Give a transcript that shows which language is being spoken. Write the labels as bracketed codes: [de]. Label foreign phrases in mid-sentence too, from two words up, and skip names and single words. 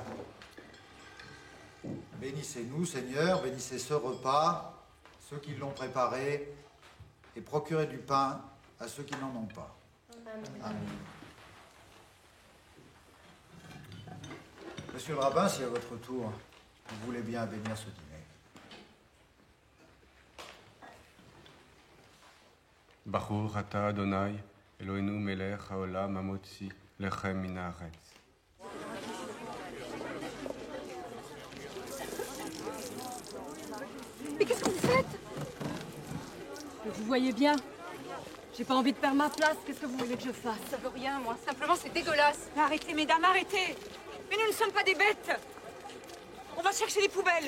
[fr] Bénissez-nous, Seigneur, bénissez ce repas, ceux qui l'ont préparé, et procurez du pain à ceux qui n'en ont pas. Amen. Monsieur le rabbin, si à votre tour, vous voulez bien bénir ce dîner. [he] ברוך אתה ה' אלהינו מלך העולם המוציא לחם מן הארץ. [fr] Mais qu'est-ce que vous faites? Vous voyez bien. J'ai pas envie de perdre ma place. Qu'est-ce que vous voulez que je fasse? Ça veut rien, moi. Simplement, c'est dégueulasse. Mais arrêtez, mesdames, arrêtez. Mais nous ne sommes pas des bêtes. On va chercher les poubelles.